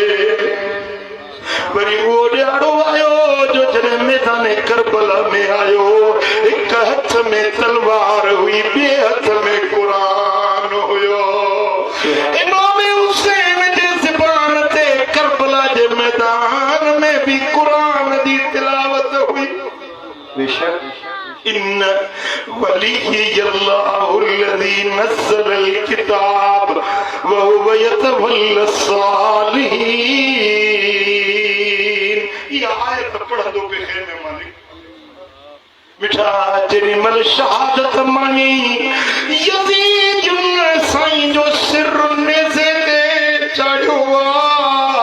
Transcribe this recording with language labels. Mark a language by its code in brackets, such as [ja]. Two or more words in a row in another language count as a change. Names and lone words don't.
[sd] वरी उहो ॾियारो आयो जो जॾहिं मैदान करबला में आयो, हिक हथ में तलवार हुई, ॿिए हथ में क़ुरान हुयो। इमाम हुसैन जे ज़बान ते करबला जे मैदान में भी क़ुरान जी तिलावत हुई। बेशक [ar] إن وليي الله الذي نزل الكتاب وهو يتولى الصالحين. [sd] इहा आयत पढ़ंदो पे ख़ैर में मालिक मिठा जेॾी महिल शहादत मांगी, यज़ीद साईं जो सिर नेज़े ते चाढ़ियो आहे।